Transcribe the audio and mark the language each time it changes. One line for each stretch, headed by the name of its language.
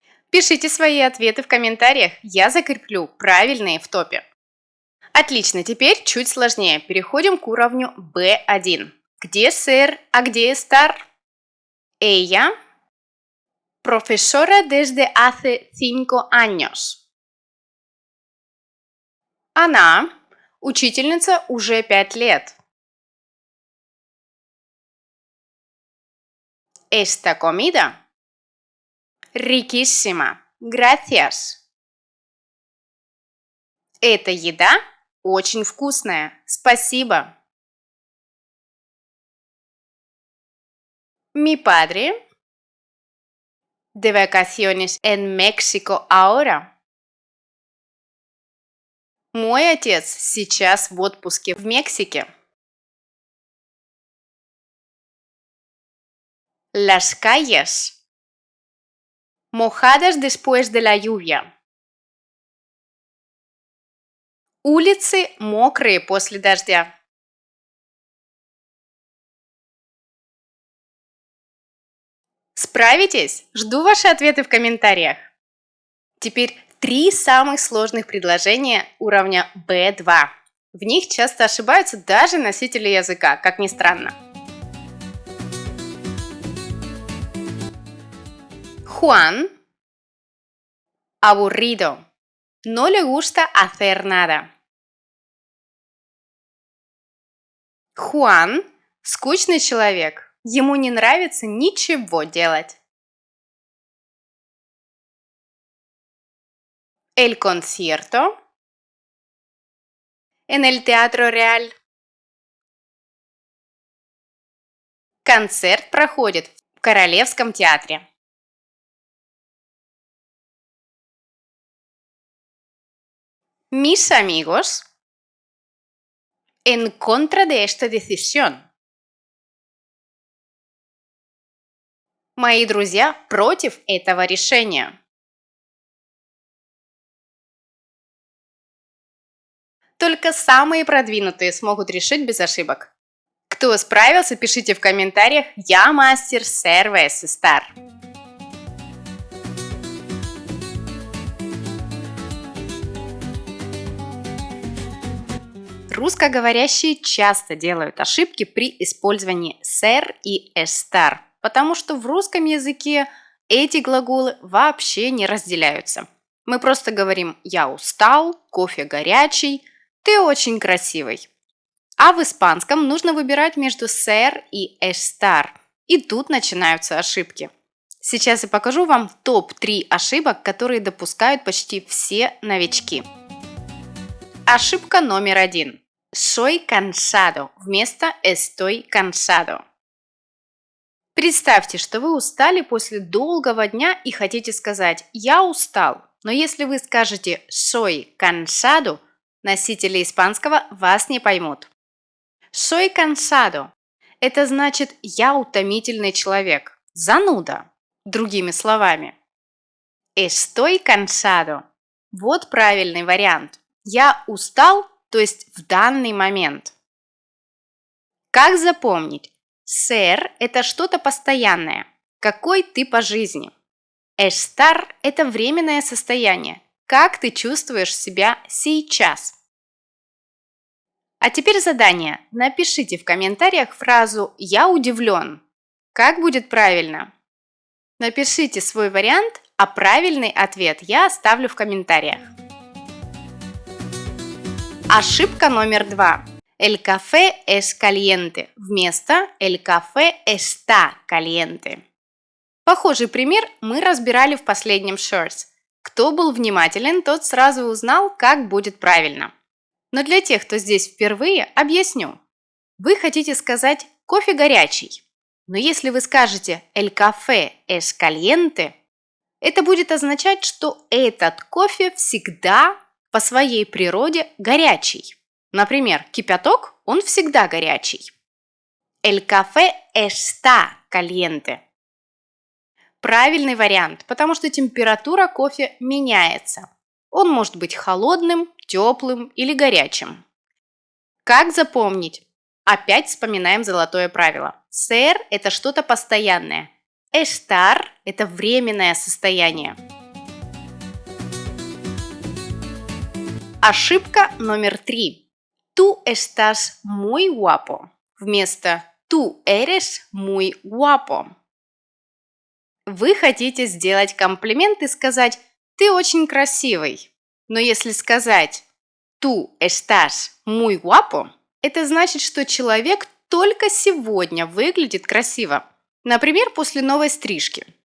Russian: Пишите свои ответы в комментариях, я закреплю правильные в топе. Отлично, теперь чуть сложнее. Переходим к уровню B1. Где ser, а где estar?
Spanish: Ella, profesora desde hace 5 años.
Russian: Она, учительница уже 5 лет.
Spanish: Esta comida, riquísima, gracias.
Russian: Эта еда очень вкусная, спасибо.
Spanish: Mi padre, de vacaciones en México ahora.
Russian: Мой отец сейчас в отпуске в Мексике.
Spanish: Las calles, mojadas después de la lluvia.
Russian: Улицы мокрые после дождя. Справитесь? Жду ваши ответы в комментариях. Теперь 3 самых сложных предложения уровня B2. В них часто ошибаются даже носители языка, как ни странно.
Spanish: Juan, aburrido. No le gusta hacer nada.
Russian: Juan – скучный человек. Ему не нравится ничего делать.
Spanish: El concierto en el Teatro Real.
Russian: Концерт проходит в Королевском театре.
Spanish: Mis amigos en contra de esta decisión.
Russian: Мои друзья против этого решения. Только самые продвинутые смогут решить без ошибок. Кто справился, пишите в комментариях «Я мастер ser vs estar». Русскоговорящие часто делают ошибки при использовании ser и estar, потому что в русском языке эти глаголы вообще не разделяются. Мы просто говорим «я устал», «кофе горячий», «ты очень красивый». А в испанском нужно выбирать между ser и estar, и тут начинаются ошибки. Сейчас я покажу вам топ-3 ошибок, которые допускают почти все новички. Ошибка номер 1.
Spanish: Soy cansado
Russian: вместо
Spanish: estoy cansado.
Russian: Представьте, что вы устали после долгого дня и хотите сказать «я устал», но если вы скажете
Spanish: «soy cansado»,
Russian: носители испанского вас не поймут.
Spanish: «Soy cansado»
Russian: – это значит «я утомительный человек», зануда, другими словами.
Spanish: «Estoy cansado»
Russian: – вот правильный вариант. «Я устал», то есть в данный момент. Как запомнить? Ser – это что-то постоянное. Какой ты по жизни? Estar – это временное состояние. Как ты чувствуешь себя сейчас? А теперь задание. Напишите в комментариях фразу «Я удивлен». Как будет правильно? Напишите свой вариант, а правильный ответ я оставлю в комментариях. Ошибка номер 2.
Spanish: El café es caliente
Russian: вместо
Spanish: El café está caliente.
Russian: Похожий пример мы разбирали в последнем Shorts. Кто был внимателен, тот сразу узнал, как будет правильно. Но для тех, кто здесь впервые, объясню. Вы хотите сказать «кофе горячий», но если вы скажете
Spanish: «El café es caliente»,
Russian: это будет означать, что этот кофе всегда по своей природе горячий. Например, кипяток, он всегда горячий. El café está caliente. Правильный вариант, потому что температура кофе меняется. Он может быть холодным, теплым или горячим. Как запомнить? Опять вспоминаем золотое правило. Ser – это что-то постоянное. Estar – это временное состояние. Ошибка номер 3.
Spanish: Tú estás muy guapo
Russian: вместо
Spanish: tú eres muy guapo.
Russian: Вы хотите сделать комплимент и сказать «ты очень красивый». Но если сказать
Spanish: «tú estás muy guapo»,
Russian: это значит, что человек только сегодня выглядит красиво. Например, после новой стрижки.